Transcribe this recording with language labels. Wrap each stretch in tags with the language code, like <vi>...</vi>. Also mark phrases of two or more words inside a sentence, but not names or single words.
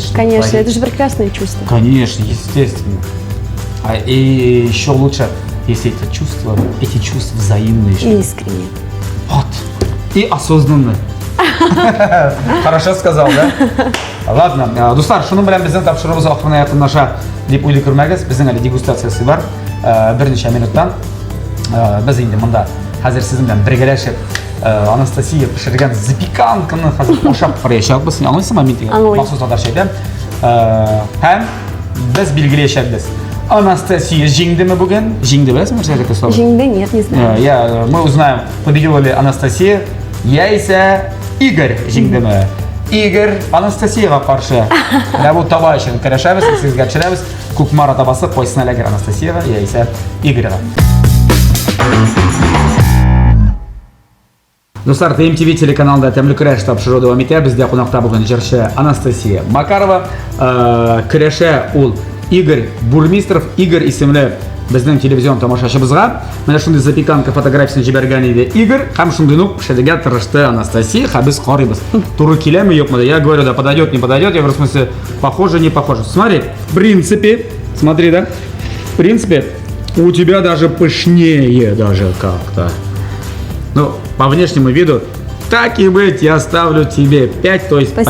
<ru>чтобы Конечно, творить. это же прекрасное чувство. Конечно, естественно. И еще лучше, если эти чувства взаимные. И искренне. Вот. И осознанно. Хорошо сказал, да? Ладно,</ru> <tt>достар, шуның белән безнең тапшыруыбыз ахырына якынлаша дип уйлый күрмәгез. Безнең әле дегустациясы бар. Берничә минуттан без инде монда хәзер сезнең белән бергәләшеп Анастасия пешергән запеканканы хәзер ашап караячакбыз. Аңлыйсыңмы мин дигән? Аңлыйм. Махсус татарча әйтәм. Һәм без билгеләячәкбез. Анастасия җиңдеме бүген? Җиңде беләсеңме нәрсәгә слово?</tt> <ru>Жинды нет, не знаю. Мы узнаем, победила ли Анастасия,</ru> <tt>яисә Игорь җиңдеме. Игорь Анастасияга каршы. Менә бу таба өчен көрәшәбез, сезгә төшерәбез. Күкмара табасы кайсына эләгер Анастасияга, яисә Игорьга. Достар, ТМТВ телеканалында тәмле көрәш тапшыру дәвам итә. Бездә кунакта бүген җырчы Анастасия Макарова. Көрәшә ул Игорь Бурмистров. Игорь исемле безнең телевизион тамашачыбызга менә шундый запеканка фотографиясын җибәргән иде Игорь, һәм шундый ук пешерергә тырышты Анастасия. Һәм без карыйбыз. Туры киләме, юкмы?</tt> <ru>Я говорю, да подойдет, не подойдет. Я говорю, в смысле, похоже, не похоже. Смотри, в принципе, смотри, да? В принципе, у тебя даже пышнее даже как-то. Ну, по внешнему виду, так и быть, я ставлю тебе 5, то есть Спасибо.</ru>